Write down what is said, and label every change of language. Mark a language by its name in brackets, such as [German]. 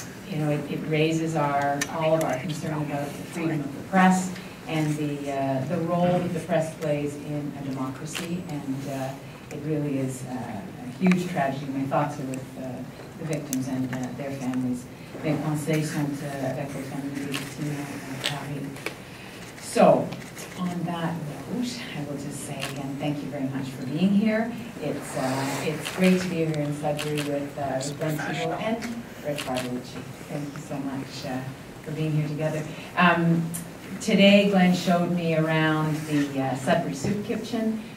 [English] You know, it raises all of our concern about the freedom of the press and the role that the press plays in a democracy, and it really is a huge tragedy. My thoughts are with the victims and their families. [French] Mes pensées sont avec les familles des victimes à Paris. [English] So, on that note, I will just say again, thank you very much for being here. It's great to be here in Sudbury with Wynne Thibeault and Wynne Thibeault. Thank you so much for being here together. Today, Glenn showed me around the Sudbury Soup Kitchen.